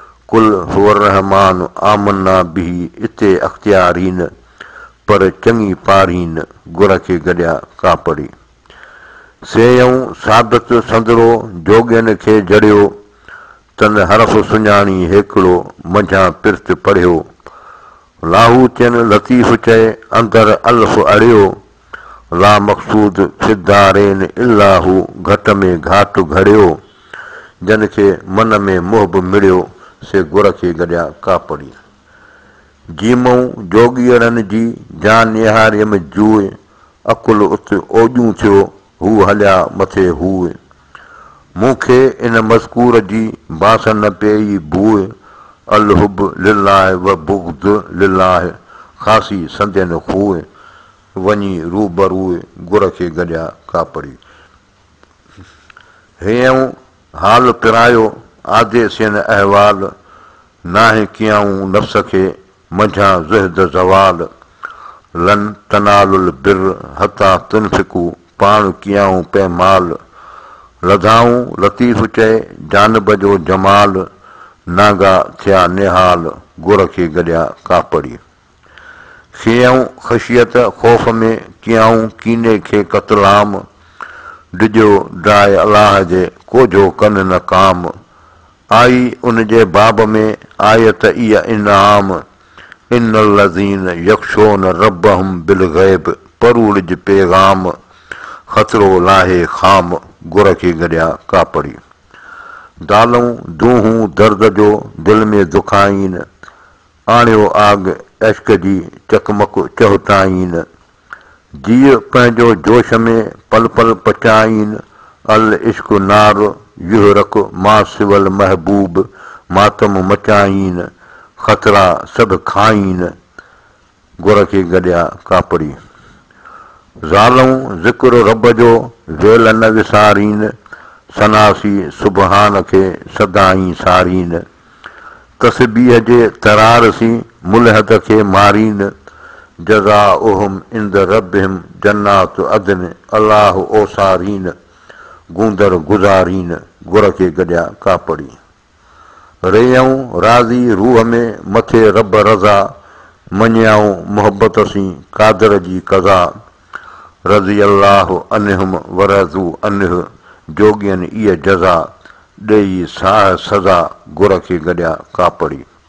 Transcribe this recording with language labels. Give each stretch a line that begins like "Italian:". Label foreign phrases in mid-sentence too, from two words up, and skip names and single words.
Arabic: قل هو الرحمان آمنا به،
Sindhi: اتي اختيارين، پر چڱي پارين، گر کي گڏيا ڪاپڙي. سيئون ثابت سندرو جوڳين کي جهڙيو، تن حرف سڃاڻي هڪڙو، منجهان پرت پڙهيو. لاهوتين لطيف چئي، اندر الف اڙيو،
Arabic: لا مقصود في الدارين الا هو،
Sindhi: گهٽ ۾ گهاٽ گهڙيو، جن کي من ۾ موهب مڙيو، سي گر کي گڏيا ڪاپڙي. جيمون جوڳيڙن جي جان نهاريم جوءِ، اڪل ات اوڄون ٿيو، هو هليا مٿي هوءِ. مونکي ان مذڪور جي بانس نه پئي بوءِ،
Arabic: الحب لله و بغض لله،
Sindhi: خاصي سندين خوءِ، وڃي روبروءِ، گر کي گڏيا ڪاپڙي. هيئون حال پرايو، عادي سين احوال، ناهي ڪيائون نفس کي، منجهان زهد زوال.
Arabic: لن تنالوا البر حتى تنفقوا،
Sindhi: پاڻ ڪيائون پئي مال. لڌائون لطيف چئي، جانب جو جمال، ناگا ٿيا نهال، گر کي گڏيا ڪاپڙي. کيائون خشيت خوف ۾، ڪيائون ڪيني کي قتلام، ڊڄو ڊاهه الله جي، ڪوجو ڪن نه ڪام. آئي ان جي باب ۾ آيت اها انعام،
Arabic: ان الذين يخشون ربهم بالغيب،
Sindhi: پروڙج پيغام، خطرو لاهي خام، گر کي گڏيا ڪاپڙي. دالون دونهون درد جو دل ۾ دکائين، آڻيو آگ اشڪ جي چڪمڪ چهٽائين. جيءَ پنهنجو جوش ۾ پل پل پچائين،
Arabic: العشق نار يحرق ما سوى المحبوب،
Sindhi: ماتم مچائين، خطرا سڀ کائين، گر کي گڏيا ڪاپڙي. ظالمون ذڪر رب جو ويل نه وسارين، سناسي سبحان کي سدائين سارين. تسبيح جي ترار سين ملحد کي مارين.
Arabic: جزاؤهم عند ربهم جنات عدن،
Sindhi: الله اوسارين، گوندر گذارين، گر کي گڏيا ڪاپڙي. رهيون راضي روح ۾ مٿي رب رضا، مڃائون محبت سين قادر جي قضا.
Arabic: رضي الله عنهم ورضوا عنه،
Sindhi: جوڳين اها جزا، ڏيئي ساهه سزا، گر کي گڏيا ڪاپڙي.